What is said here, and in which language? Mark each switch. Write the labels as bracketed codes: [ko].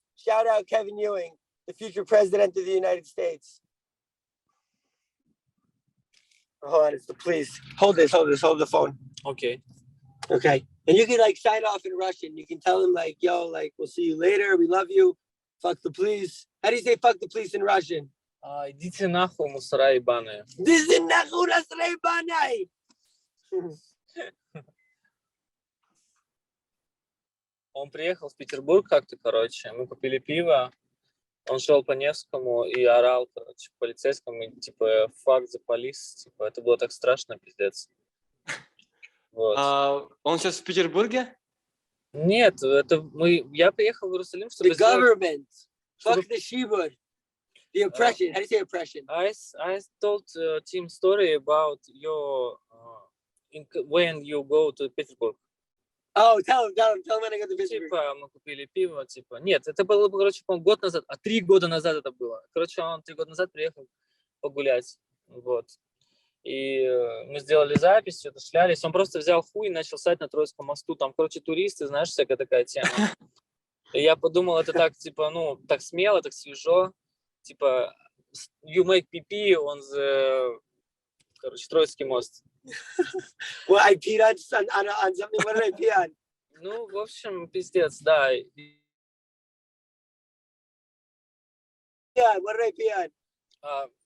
[en] Shout out Kevin Ewing, the future president of the United States. Hold on, it's the police. Hold the phone. Okay. Okay. And you can like sign off in Russian. You can tell them like, yo, like, we'll see you later. We love you. Fuck the police. How do you say fuck the police in Russian? [ru] Идите нахуй, мусора ебаные. Идите нахуй, мусора ебаные. Он приехал в Петербург как-то, короче, мы купили пиво, он шел по Невскому и орал, короче, полицейскому, типа, [en] fuck the police, [ru] типа, это было так страшно, пиздец. Вот. Он сейчас в Петербурге? Нет, я приехал в Иерусалим, чтобы... [en] The government. Fuck the shibud. The oppression. How do you say oppression? I told Tim story about your... when you go to Petersburg. Oh, tell him when I go to Petersburg. [ru] Типа, мы купили пиво, типа. Нет, это было, короче, год назад, 3 года назад это было. Короче, он 3 года назад приехал погулять, вот. И мы сделали запись, что-то шлялись. Он просто взял хуй и начал ссать на Троицком мосту. Там, короче, туристы, знаешь, всякая такая тема. И я подумал, это так, типа, ну, так смело, так свежо. [en] Типа, you make pee on the, [ru] короче, Троицкий мост. [en] Well, I peed on something. What did I pee on? [ru] Ну, в общем, пиздец, да. [en] Yeah, what did I pee on?